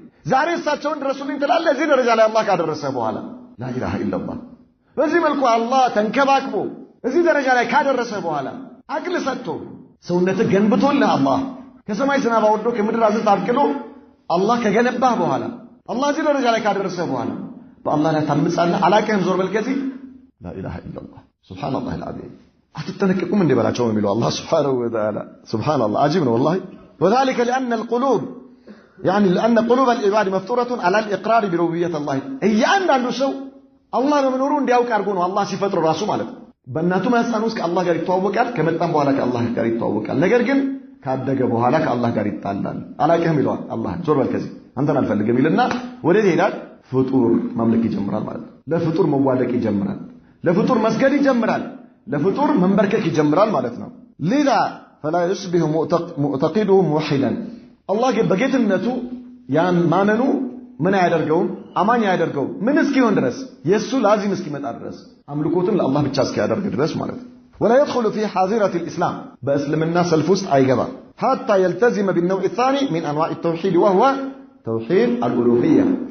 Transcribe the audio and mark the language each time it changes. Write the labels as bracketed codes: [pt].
[am] ዛሬ እሳቸውን ድረሱልኝ ትላለህ። እዚህ ደረጃ ላይ አላህ ካደረሰ በኋላ ላ ኢላሃ ኢላላህ። በዚህ መልኩ አላህ ተንከባክቦ እዚህ ደረጃ ላይ ካደረሰ በኋላ አቅል ሰጥቶ ሰውነትህ ገንብቶልህ አላህ ከሰማይ ዝናብ አውርዶ ከምድር አዝርዕት አብቅሎ አላህ ከገነባህ በኋላ አላህ እዚህ ደረጃ ላይ ካደረሰ በኋላ በአላህ ላይ ታምጻለህ። አላቀህም ዞር በል ከዚህ ላ ኢላሃ ኢላላህ ሱብሃንአላህ አልዓዚም። አትጠነቀቁም እንደ በላቸው ነው የሚለው አላህ ሱብሃነሁ ወተዓላ። ሱብሃንአላህ አጂብ ነው والله. [ar] وذلك لأن القلوب يعني لأن قلوب العباد مفطورة على الإقرار بربوبية الله. [am] እያንዳንዱ ሰው አላህ በመኖሩ እንዲያውቅ አድርጎ ነው አላህ ሲፈጥር ራሱ ማለት ነው። በእናቱ ማህፀን ውስጥ ከአላህ ጋር ይተዋወቃል። ከመጣም በኋላ ከአላህ ጋር ይተዋወቃል። ነገር ግን ካደገ በኋላ ከአላህ ጋር ይጣላል። አላቀህም ይለዋል አላህ ዞር በል ከዚህ አንተን አልፈልግም ይልና ወዴት ይሄዳል? ፍጡር ማምለክ ይጀምራል ማለት ነው። ለፍጡር መዋደቅ ይጀምራል። ለፍጡር መስገድ ይጀምራል። ለፍጡር መንበርከክ ይጀምራል ማለት ነው። ሌላ [ar] فلا يصبح معتقده موحدا الله [am] በጌትነቱ ያን ማመኑ ምን ያደርገውም አማኝ ያደርገው ምን እስኪሆን ድረስ የሱ ላዚም እስኪመጣ ድረስ አምልኮቱን ለአላህ ብቻ እስኪያደርግ ድረስ ማለት ነው። [ar] ولا يدخل في حاضرة الإسلام [am] በእስልምና ሰልፍ ውስጥ አይገባ [ar] حتى يلتزم بالنوع الثاني من أنواع التوحيد وهو توحيد الألوهية.